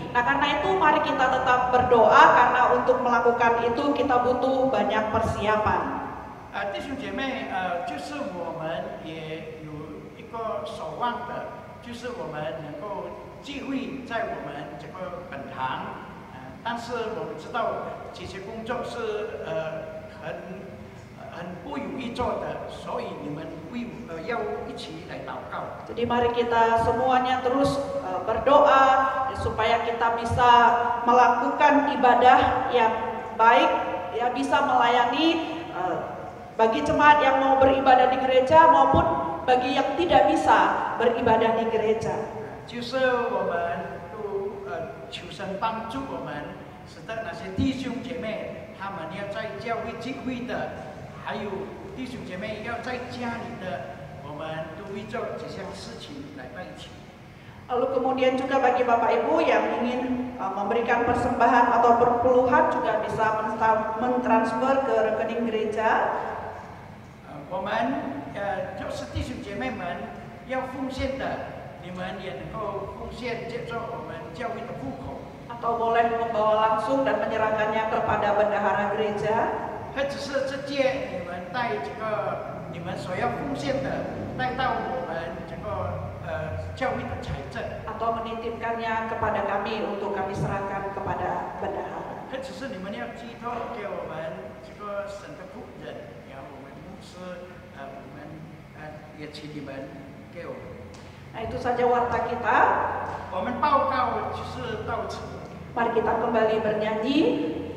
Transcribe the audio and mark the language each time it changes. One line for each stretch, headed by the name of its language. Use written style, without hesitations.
Indonesian: Nah, karena itu mari kita tetap berdoa karena untuk melakukan itu kita butuh banyak persiapan.
Chinese: 弟兄姐妹，就是我们也有一个守望的，就是我们能够聚会在我们这个本堂，但是我们知道这些工作是很不容易做的，所以你们要一起来祷告。
Indonesian: Jadi mari kita semuanya terus berdoa supaya kita bisa melakukan ibadah yang baik, ya bisa melayani bagi jemaat yang mau beribadah di gereja maupun bagi yang tidak bisa beribadah di gereja.
Chinese: 就是我们都求神帮助我们，使得那些弟兄姐妹他们要在教会聚会的。还有弟兄姐妹要在家里的，我们都会做这项事情来在一起。
Indonesian: Lalu kemudian juga bagi Bapak Ibu yang ingin memberikan persembahan atau perpuluhan juga bisa mentransfer ke rekening gereja.
Chinese: 我们就是弟兄姐妹们要奉献的，你们也能够奉献接受我们教会的户口，
Indonesian: atau boleh membawa langsung dan menyerahkannya kepada bendahara gereja.
Chinese: 或者是直接你们带这个你们所要奉献的带到我们这个教会的财政，
Indonesian: atau menitipkannya kepada kami untuk kami serahkan kepada bendahara.
Chinese: 或者是你们要寄托给我们这个神的仆人，然后我们牧师我们也请你们给我们。
Indonesian: Nah, itu saja warta kita.
Chinese: 我们报告就是到此。
Indonesian: Mari kita kembali bernyanyi.